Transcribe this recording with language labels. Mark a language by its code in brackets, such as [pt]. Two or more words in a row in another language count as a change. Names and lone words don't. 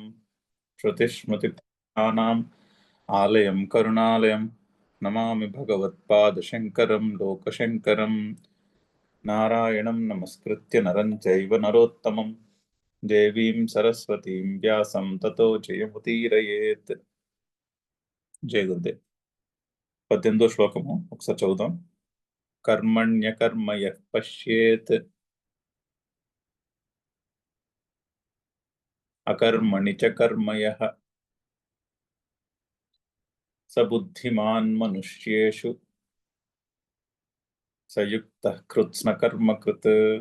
[sa] श्रुतिस्मृतिपुराणानाम् आलयं करुणालयं नमामि भगवत्पादशङ्करं लोकशङ्करं। नारायणं नमस्कृत्य नरं चैव नरोत्तमं देवीं सरस्वतीं व्यासं ततो जयमुदीरयेत्। జయ గురుదేవ్. [te] 18వ శ్లోకము ఒకసారి చదువుదాం. [sa] కర్మణ్యకర్మ యః పశ్యేత్ అకర్మణి చ కర్మ యః స బుద్ధిమాన్ మనుష్యేషు సయుక్తః కృత్స్న కర్మ కృత్.